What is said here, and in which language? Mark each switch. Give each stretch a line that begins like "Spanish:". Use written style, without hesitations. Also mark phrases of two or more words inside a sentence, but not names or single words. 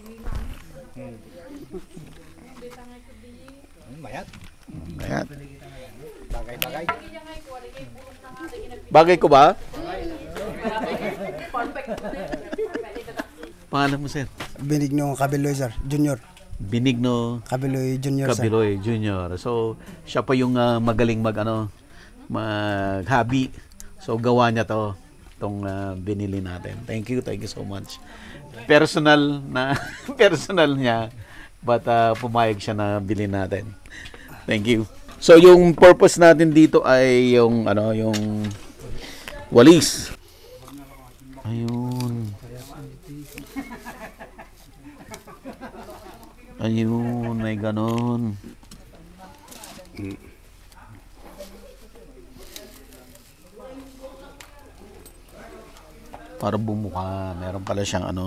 Filipino: Mayat. Ayan. Bagay-bagay. Bagay ko ba? Pangalan mo, sir? Benigno Cabeloy sir, junior. Benigno Cabeloy junior sir. Cabiloy Jr. So, siya pa yung magaling mag-hobby. So, gawa niya to. Itong binili natin.
English: Thank you so much.
Filipino: Personal niya, but pumayag siya na bilhin natin.
English: Thank you.
Filipino: So, yung purpose natin dito ay yung walis. Ayun. Ayun, may ganon. Para bumuka, meron pala siyang